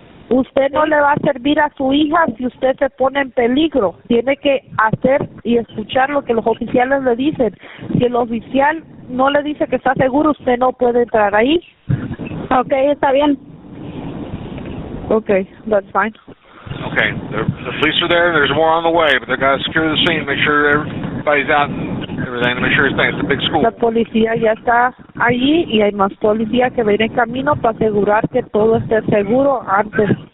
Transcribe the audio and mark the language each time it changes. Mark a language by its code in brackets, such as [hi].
[es] Usted no le va a servir a su hija si usted se pone en peligro. Tiene que hacer y escuchar lo que los oficiales le dicen. Si el oficial no le dice que está seguro, usted no puede entrar ahí. Okay, está bien. [en] Okay, that's fine. Okay, the police are there. There's more on the way, but they've got to secure the scene, make sure everybody's out and everything, to make sure it's a big school. [es] La policía ya está allí y hay más policía que viene en camino para asegurar que todo esté seguro antes.